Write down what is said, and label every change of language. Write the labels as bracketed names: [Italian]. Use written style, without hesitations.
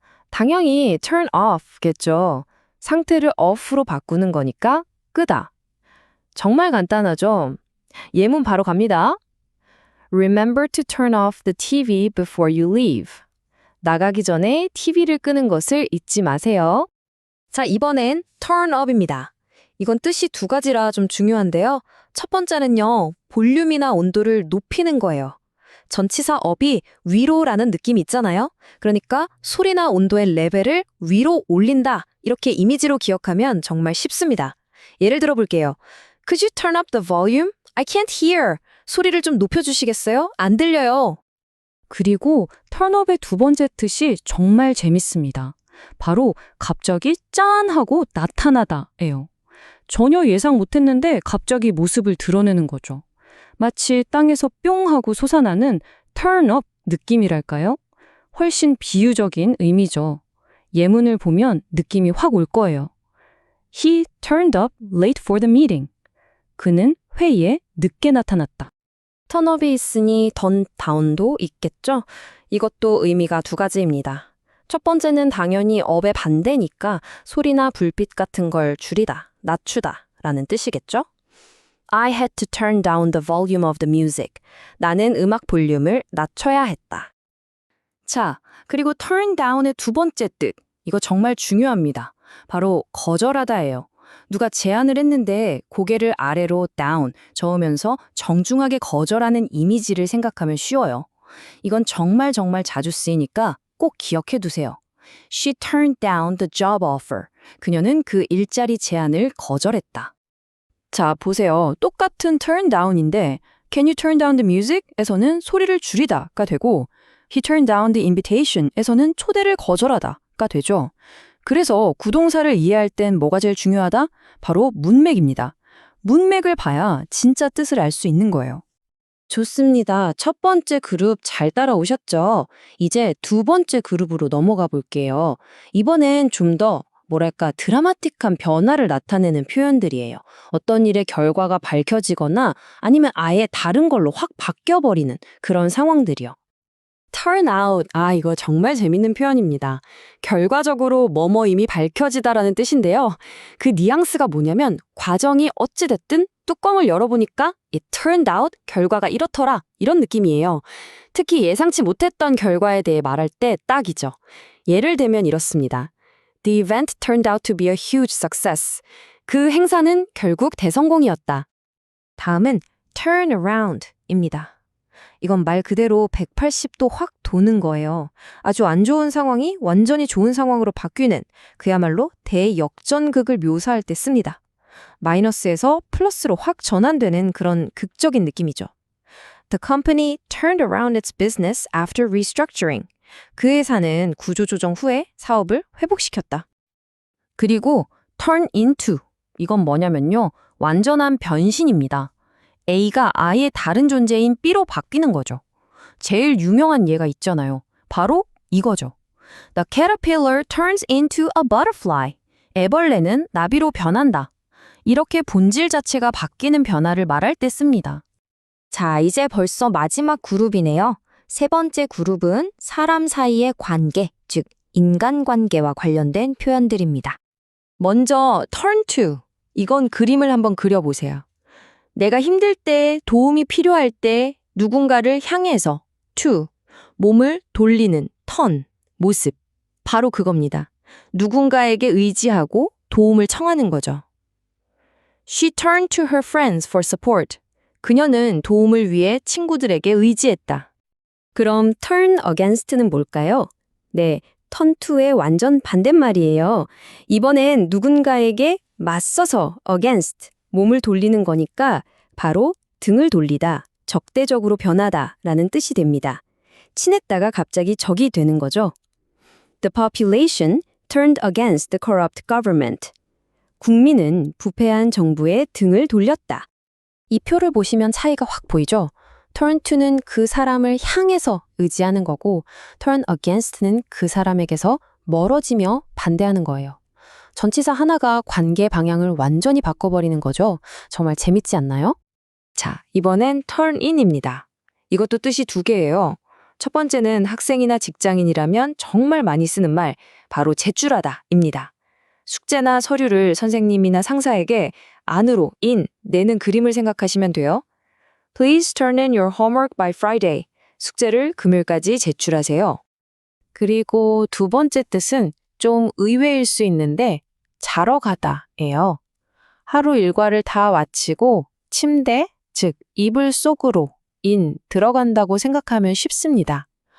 [Korean] 당연히 turn off겠죠. 상태를 off로 바꾸는 거니까 끄다. 정말 간단하죠? 예문 바로 갑니다. [English] Remember to turn off the TV before you leave. [Korean] 나가기 전에 TV를 끄는 것을 잊지 마세요. 자, 이번엔 turn up입니다. 이건 뜻이 두 가지라 좀 중요한데요. 첫 번째는요, 볼륨이나 온도를 높이는 거예요. 전치사 up이 위로라는 느낌이 있잖아요. 그러니까 소리나 온도의 레벨을 위로 올린다. 이렇게 이미지로 기억하면 정말 쉽습니다. 예를 들어 볼게요. [English] Could you turn up the volume? I can't hear. [Korean] 소리를 좀 높여주시겠어요? 안 들려요. 그리고 turn up의 두 번째 뜻이 정말 재밌습니다. 바로 갑자기 짠 하고 나타나다예요. 전혀 예상 못했는데 갑자기 모습을 드러내는 거죠. 마치 땅에서 뿅 하고 솟아나는 turn up 느낌이랄까요? 훨씬 비유적인 의미죠. 예문을 보면 느낌이 확 올 거예요. [English] He turned up late for the meeting. [Korean] 그는 회의에 늦게 나타났다. turn up이 있으니 turn down도 있겠죠? 이것도 의미가 두 가지입니다. 첫 번째는 당연히 up의 반대니까 소리나 불빛 같은 걸 줄이다. 낮추다 라는 뜻이겠죠? [English] I had to turn down the volume of the music. [Korean] 나는 음악 볼륨을 낮춰야 했다. 자, 그리고 turn down의 두 번째 뜻. 이거 정말 중요합니다. 바로 거절하다예요. 누가 제안을 했는데 고개를 아래로 down, 저으면서 정중하게 거절하는 이미지를 생각하면 쉬워요. 이건 정말 자주 쓰이니까 꼭 기억해 두세요. [English] She turned down the job offer. [Korean] 그녀는 그 일자리 제안을 거절했다. 자, 보세요. 똑같은 [English] turn down인데 Can you turn down the music? [Korean] 에서는 소리를 줄이다가 되고 [English] He turned down the invitation [Korean] 에서는 초대를 거절하다가 되죠. 그래서 구동사를 이해할 땐 뭐가 제일 중요하다? 바로 문맥입니다. 문맥을 봐야 진짜 뜻을 알 수 있는 거예요. 좋습니다. 첫 번째 그룹 잘 따라오셨죠? 이제 두 번째 그룹으로 넘어가 볼게요. 이번엔 좀 더 드라마틱한 변화를 나타내는 표현들이에요. 어떤 일의 결과가 밝혀지거나 아니면 아예 다른 걸로 확 바뀌어버리는 그런 상황들이요. [English] turn out. [Korean] 이거 정말 재밌는 표현입니다. 결과적으로 뭐뭐임이 밝혀지다라는 뜻인데요. 그 뉘앙스가 뭐냐면 과정이 어찌됐든 뚜껑을 열어보니까 [English] it turned out, [Korean] 결과가 이렇더라 이런 느낌이에요. 특히 예상치 못했던 결과에 대해 말할 때 딱이죠. 예를 들면 이렇습니다. [English] The event turned out to be a huge success. [Korean] 그 행사는 결국 대성공이었다. 다음은 turn around입니다. 이건 말 그대로 180도 확 도는 거예요. 아주 안 좋은 상황이 완전히 좋은 상황으로 바뀌는 그야말로 대역전극을 묘사할 때 씁니다. 마이너스에서 플러스로 확 전환되는 그런 극적인 느낌이죠. [English] The company turned around its business after restructuring. [Korean] 그 회사는 구조조정 후에 사업을 회복시켰다. 그리고 turn into. 이건 뭐냐면요. 완전한 변신입니다. A가 아예 다른 존재인 B로 바뀌는 거죠. 제일 유명한 예가 있잖아요. 바로 이거죠. [English] The caterpillar turns into a butterfly. [Korean] 애벌레는 나비로 변한다. 이렇게 본질 자체가 바뀌는 변화를 말할 때 씁니다. 자, 이제 벌써 마지막 그룹이네요. 세 번째 그룹은 사람 사이의 관계, 즉 인간관계와 관련된 표현들입니다. 먼저 turn to. 이건 그림을 한번 그려보세요. 내가 힘들 때, 도움이 필요할 때 누군가를 향해서 to, 몸을 돌리는 turn, 모습. 바로 그겁니다. 누군가에게 의지하고 도움을 청하는 거죠. [English] She turned to her friends for support. [Korean] 그녀는 도움을 위해 친구들에게 의지했다. 그럼 turn against는 뭘까요? 네, turn to의 완전 반대말이에요. 이번엔 누군가에게 맞서서 against, 몸을 돌리는 거니까 바로 등을 돌리다, 적대적으로 변하다 라는 뜻이 됩니다. 친했다가 갑자기 적이 되는 거죠. [English] The population turned against the corrupt government. [Korean] 국민은 부패한 정부에 등을 돌렸다. 이 표를 보시면 차이가 확 보이죠? turn to는 그 사람을 향해서 의지하는 거고 turn against는 그 사람에게서 멀어지며 반대하는 거예요. 전치사 하나가 관계 방향을 완전히 바꿔버리는 거죠. 정말 재밌지 않나요? 자, 이번엔 turn in입니다. 이것도 뜻이 두 개예요. 첫 번째는 학생이나 직장인이라면 정말 많이 쓰는 말, 바로 제출하다입니다. 숙제나 서류를 선생님이나 상사에게 안으로, 내는 그림을 생각하시면 돼요. [English] Please turn in your homework by Friday. [Korean] 숙제를 금요일까지 제출하세요. 그리고 두 번째 뜻은 좀 의외일 수 있는데 자러 가다예요. 하루 일과를 다 마치고 침대, 즉 이불 속으로 들어간다고 생각하면 쉽습니다.